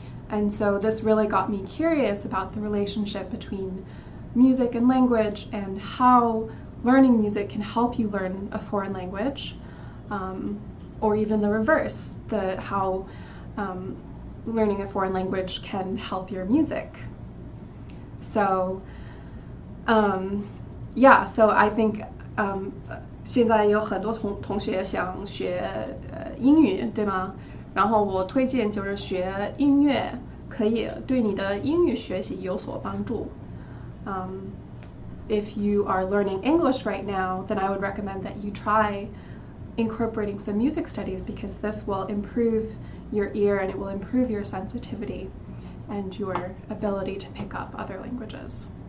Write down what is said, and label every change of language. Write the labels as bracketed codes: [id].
[en] And so this really got me curious about the relationship between music and language and how learning music can help you learn a foreign language, or even the reverse, how learning a foreign language can help your music. So, yeah, so I think [zh] 现在有很多同学想学英语，对吗？然后我推荐就是学音乐，可以对你的英语学习有所帮助。 [en] If you are learning English right now, then I would recommend that you try incorporating some music studies because this will improve your ear and it will improve your sensitivity and your ability to pick up other languages.